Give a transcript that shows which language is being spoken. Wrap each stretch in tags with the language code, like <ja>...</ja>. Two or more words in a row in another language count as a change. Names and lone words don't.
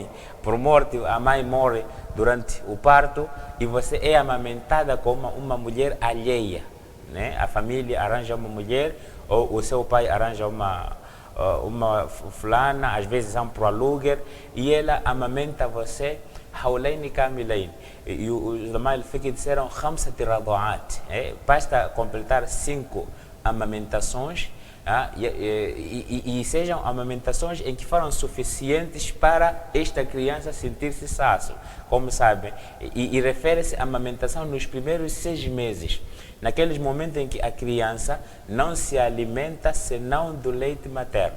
<pt>Por morte, a mãe morre durante o parto e você é amamentada como uma mulher alheia, né? A família arranja uma mulher, ou o seu pai arranja uma fulana, às vezes são para o aluguer, e ela amamenta você</pt> <ar>حولين كاملين.</ar> <pt>E os</pt> <ar>علماء الفقه</ar> <pt>disseram 5 rada'at. Basta completar 5 amamentações, e sejam amamentações em que foram suficientes para esta criança sentir-se sácio, como sabem, e refere-se à amamentação nos primeiros 6 meses, naqueles momentos em que a criança não se alimenta senão do leite materno.</pt>